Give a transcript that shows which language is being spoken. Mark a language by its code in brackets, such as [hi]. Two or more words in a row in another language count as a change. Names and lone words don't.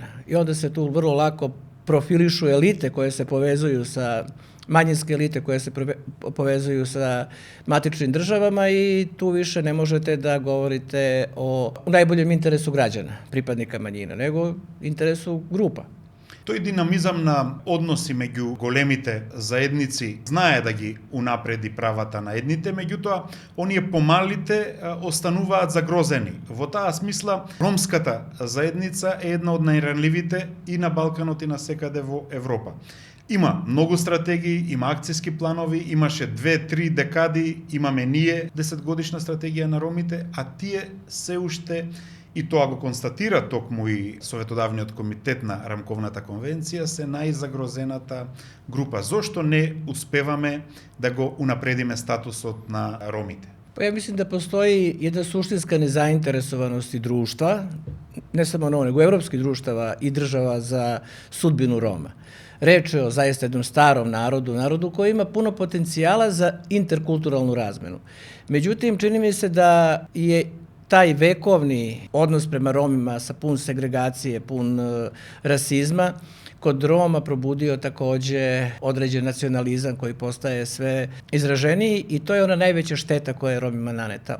[sr] I onda se tu vrlo lako profilišu elite koje se povezuju sa manjinske elite koje se povezuju sa matičnim državama i tu više ne možete da govorite o najboljem interesu građana, pripadnika manjina, nego interesu grupa. [mk] Тој динамизам на односи меѓу големите заедници знае да ги унапреди правата на едните, меѓутоа оние помалите остануваат загрозени. Во таа смисла, ромската заедница е една од најранливите и на Балканот и на секаде во Европа. Има многу стратегии, има акцијски планови, имаше 2-3 декади, имаме ние 10-годишна стратегија на ромите, а тие се уште, и тоа го констатира токму и Советодавниот комитет на Рамковната конвенција, се најзагрозената група. Зошто не успеваме да го унапредиме статусот на ромите? [sr] Pa ja mislim da postoji jedna suštinska nezainteresovanost i društva, ne samo nego evropskih društava i država za sudbinu Roma. Reč je o zaista jednom starom narodu koji ima puno potencijala za interkulturalnu razmenu. Međutim, čini mi se da je taj vekovni odnos prema Romima sa pun segregacije, pun rasizma, kod Roma probudio takođe određen nacionalizam koji postaje sve izraženiji i to je ona najveća šteta koja je Romima naneta.